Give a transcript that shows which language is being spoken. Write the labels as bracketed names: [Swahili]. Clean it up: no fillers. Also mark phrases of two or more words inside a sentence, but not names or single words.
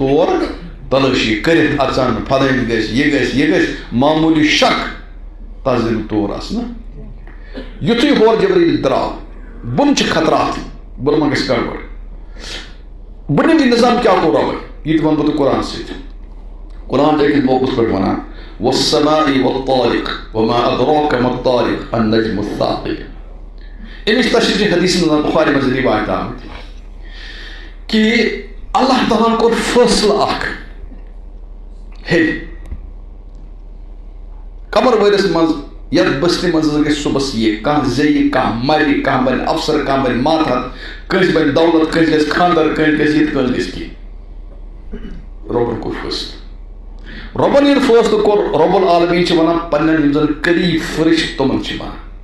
[Kashmiri] تور تلٲشی کٔرِتھ اژان فلٲنۍ گژھِ یہِ گژھِ معموٗلی شک تس دِنہٕ تور اژنہٕ یُتھُے ہورٕ جبریٖل درٛاو بۄنہٕ چھِ خطرات بۄنہٕ ما گژھِ گڑبڑ بٔنِم نظام کیٛاہ کوٚر رۄبن یہِ تہِ ونہٕ بہٕ تۄہہِ قرآن سۭتۍ قرآن چھِ أکِس موقعس پٮ۪ٹھ ونان [Arabic] والسماء والطارق وما أدراك ما الطارق النجم الثاقب [Kashmiri] اَمِچ تشریح حدیث منٛز بخاری منٛز روایت آمٕتۍ کہِ اللہ تعالیٰ ہن کوٚر فٲصلہٕ اکھ ہیٚرِ قمر ؤرِس منٛز یتھ بستی منٛز گژھِ صُبحس یہِ کانٛہہ زیٚیہِ کانٛہہ مرِ کانٛہہ بنہِ افسر کانٛہہ بنہِ ماتحت کٲنٛسہِ بنہِ دولت کٲنٛسہِ گژھِ خانٛدر کٲنٛسہِ گژھِ یِتھ کٲنٛسہِ گژھِ کینٛہہ رۄبن کوٚر فٲصلہٕ رۄبن ییٚلہِ فٲصلہٕ کوٚر [Arabic] رب العالمیٖن [Kashmiri] چھِ ونان پننٮ۪ن یِم زن قریٖب فرشتہٕ تِمن چھِ ونان